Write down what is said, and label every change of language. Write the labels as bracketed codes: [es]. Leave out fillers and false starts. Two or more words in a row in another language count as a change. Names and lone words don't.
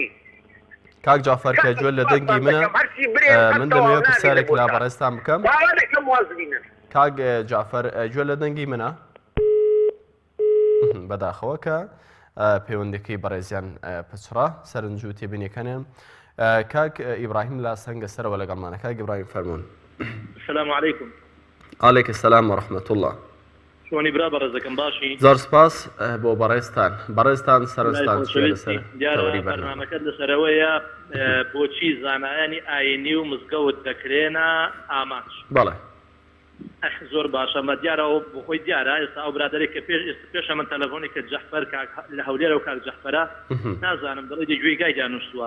[ckb] کاک جعفەر کە گوێ لە دەنگی منە من دەمەوێت پرسیارێک لە بەڕێزتان بکەم. کاک جعفەر گوێ لە دەنگی منە بەداخەوە کە پەیوەندەکەی بەڕێزیان پچڕا سەرنج و تێبینیەکانیان. کاک ئیبراهیم لە سەنگە سەرەوە لەگەڵمانە. کاک ئیبراهیم فەرموون. [ar] السلام عليكم. عليك السلام ورحمة الله. [ckb] شلونی برا بەڕێزەکەم باشی؟ زۆر سپاس بۆ بەڕێزتان سەرنجتان لەسەر تەوەری بەرنامەکەت لەسەرەوەیە بۆچی زانایانی ئاینی و مزگەوت دەکرێنە ئامانج. بەڵێ زۆر باشە مە دیارەوە بۆ خۆی دیارە ئێستا ئەو برادێک کە پێشە من تەلەفۆنی کە جەحفەر لە هەولێرە و کاک جەحفەرە نازانم دەڵێ دەگوێی گای نووسووە.